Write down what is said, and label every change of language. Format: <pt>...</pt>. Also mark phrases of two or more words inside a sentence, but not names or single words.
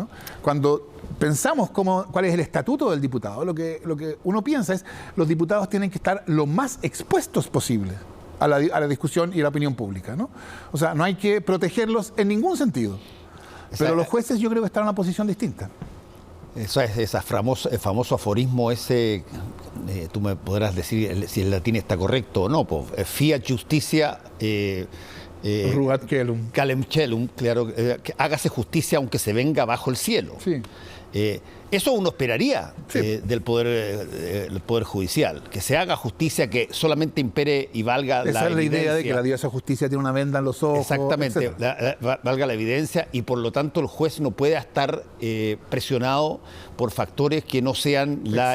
<es>Cuando pensamos cuál es el estatuto del diputado, lo que uno piensa es los diputados tienen que estar lo más expuestos posible a la discusión y a la opinión pública, ¿no? O sea, no hay que protegerlos en ningún sentido. Pero los jueces yo creo que están en una posición distinta. Eso es ese famoso aforismo ese, tú me podrás decir si el latín está correcto o no, pues,</es> <la>fiat justitia Ruat celum. Calem celum,</la> <es>claro, que hágase justicia aunque se venga bajo el cielo. Sí. Eso uno esperaría Sí. del poder judicial, que se haga justicia, que solamente impere y valga Esa la es la evidencia. idea de que la diosa justicia tiene una venda en los ojos. Exactamente, valga la evidencia, y por lo tanto el juez no puede estar presionado por factores que no sean la</es>